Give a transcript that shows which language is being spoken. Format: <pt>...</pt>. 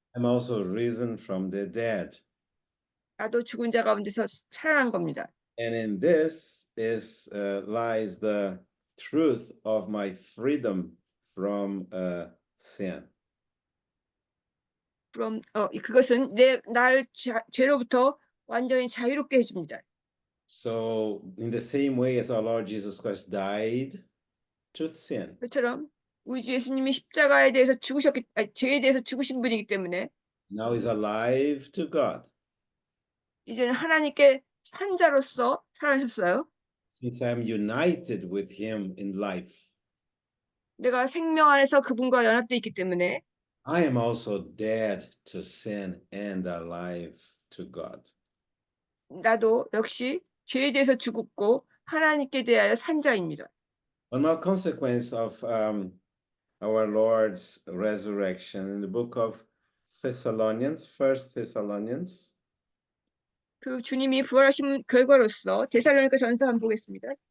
<en>I'm also risen from the dead.</en> <ko>나도 죽은 자 가운데서 살아난 겁니다.</ko> <en>And in this lies the truth of my freedom from sin.</en> <ko>그것은 날 죄로부터 완전히 자유롭게 해줍니다.</ko> <en>So, in the same way as our Lord Jesus Christ died to sin,</en> <ko>그처럼 우리 주 예수님이 십자가에 대해서 죄에 대해서 죽으신 분이기 때문에</ko> <en>now is alive to God.</en> <ko>이제는 하나님께 산 자로서 살아셨어요.</ko> <en>Since I'm united with Him in life,</en> <ko>내가 생명 안에서 그분과 연합돼 있기 때문에</ko> <en>I am also dead to sin and alive to God.</en> <ko>나도 역시 죄에 대해서 죽었고 하나님께 대하여 산 자입니다.</ko> <en>One more consequence of our Lord's resurrection in the book of Thessalonians, First Thessalonians.</en> <ko>그 주님이 부활하신 결과로서 데살로니가 전서 한번 보겠습니다.</ko>